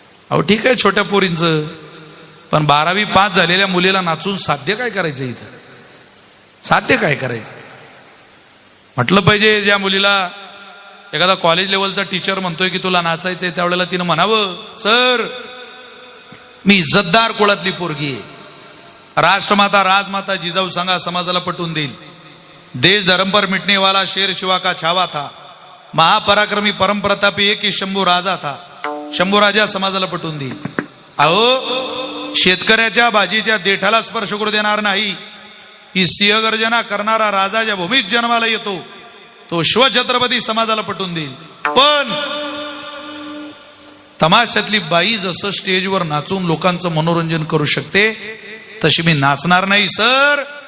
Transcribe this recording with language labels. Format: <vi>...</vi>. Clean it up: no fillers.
<mr>अहो ठीक आहे छोट्या पोरींचं, पण 12वी पास झालेल्या मुलीला नाचून साध्य काय करायचं इथं? साध्य काय करायचं? म्हटलं पाहिजे ज्या मुलीला एखादा कॉलेज लेवलचा टीचर म्हणतोय की तुला नाचायचंय, त्यावेळेला तिनं म्हणावं, सर मी इज्जतदार कुळातली पोरगी आहे, राष्ट्रमाता राजमाता जिजाऊ सांगा समाजाला पटवून देईल.</mr> <hi>देश धर्म पर मिटने वाला शेर शिवा का छावा था, महापराक्रमी परमप्रतापी एक ही शंभू राजा था.</hi> <mr>शंभू राजा समाजाला पटवून देईल. अहो शेतकऱ्याच्या भाजीच्या देठाला स्पर्श करू देणार नाही ही सिंहगर्जना करणारा राजा ज्या भूमीत जन्माला येतो तो शिवछत्रपती समाजाला पटवून देईल. पण तमाशातली बाई जसं स्टेजवर नाचून लोकांचं मनोरंजन करू शकते तशी मी नाचणार नाही सर.</mr>